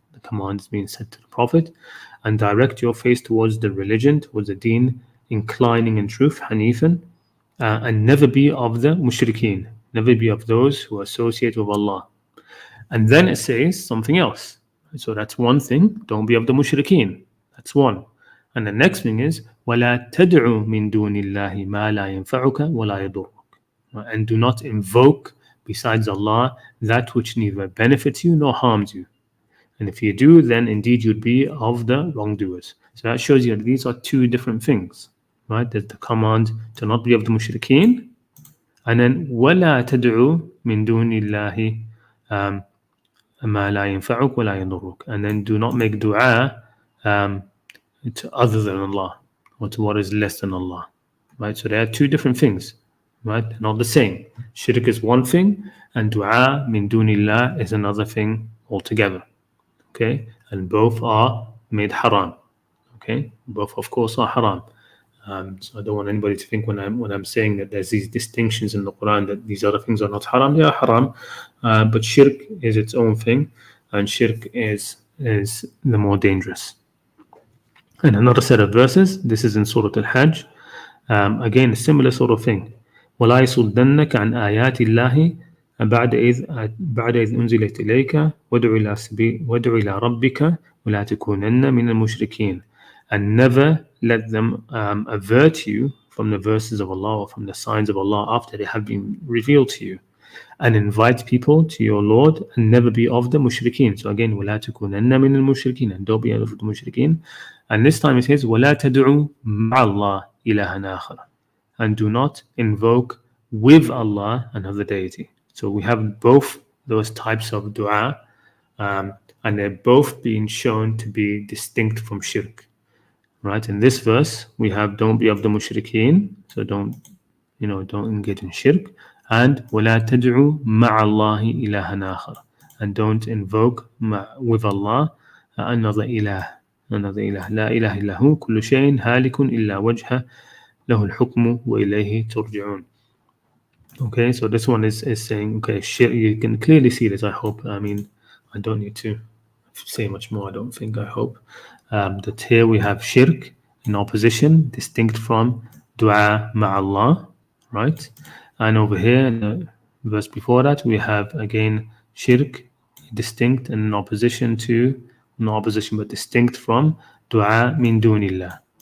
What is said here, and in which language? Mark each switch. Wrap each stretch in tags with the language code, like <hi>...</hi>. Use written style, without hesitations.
<en>The command is being said to the Prophet, and direct your face towards the religion, towards the deen, inclining in truth, hanifan, and never be of the mushrikeen, never be of those who associate with Allah. And then it says something else. So that's one thing, don't be of the mushrikeen. That's one. And the next thing is,</en> <ar>وَلَا تَدْعُ مِن دُونِ اللَّهِ مَا لَا يَنْفَعُكَ وَلَا يَضُرُّكَ.</ar> <en>And do not invoke besides Allah that which neither benefits you nor harms you. And if you do, then indeed you'd be of the wrongdoers. So that shows you that these are two different things, right? There's the command to not be of the mushrikeen, and then</en> <ar>وَلَا تَدْعُ مِن دُونِ اللَّهِ مَا لَا يَنْفَعُكَ وَلَا يَضُرُّكَ.</ar> <en>And then do not make dua to other than Allah, or to what is less than Allah, right? So they are two different things, right? They're not the same. Shirk is one thing, and dua min dunillah is another thing altogether, okay? And both are made haram, okay? Both, of course, are haram. So I don't want anybody to think when I'm saying that there's these distinctions in the Quran that these other things are not haram. They are haram, but shirk is its own thing, and shirk is the more dangerous. And another set of verses. This is in Surah Al-Hajj. Again, a similar sort of thing.</en> <ar>ولا يصدنك عن آيات الله بعد إذ أنزلت إليك وادع إلى ربك ولا تكونن من المشركين.</ar> <en>And never let them avert you from the verses of Allah or from the signs of Allah after they have been revealed to you. And invite people to your Lord and never be of the mushrikeen. So again,</en> <ar>وَلَا تَكُونَنَّ مِنَ الْمُشْرِكِينَ,</ar> <en>and don't be of the mushrikeen. And this time it says,</en> <ar>وَلَا تَدْعُوا مَعَ اللَّهِ إِلَهًا آخَرَ,</ar> <en>and do not invoke with Allah another deity. So we have both those types of dua, and they're both being shown to be distinct from shirk. Right? In this verse, we have don't be of the mushrikeen, so don't engage in shirk, and</en> <ar>وَلَا تَدْعُوا مَعَ اللَّهِ إِلَهًا آخَرَ,</ar> <en>and don't invoke with Allah another ilah.</en> <ar>لا إله إلا هو كل شيء هالك إلا وجهه له الحكم وإليه ترجعون.</ar> <en>Okay, so this one is saying, okay, shirk, you can clearly see this, I hope. I mean, I don't need to say much more, I don't think, I hope. That here we have shirk in opposition, distinct from dua ma'allah, right? And over here, in the verse before that, we have again shirk, distinct and in opposition to, not opposition, but distinct from dua min dunillah.</en>